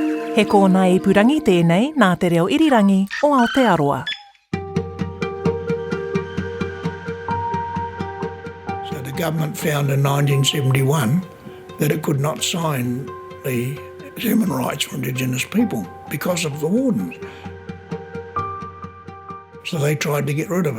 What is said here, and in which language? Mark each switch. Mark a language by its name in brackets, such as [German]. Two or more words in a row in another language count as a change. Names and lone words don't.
[Māori] He kōna ipurangi tēnei nā te reo irirangi o Aotearoa. [English] So the government found in 1971 that it could not sign the human rights for Indigenous people because of the Wardens. So they tried to get rid of us.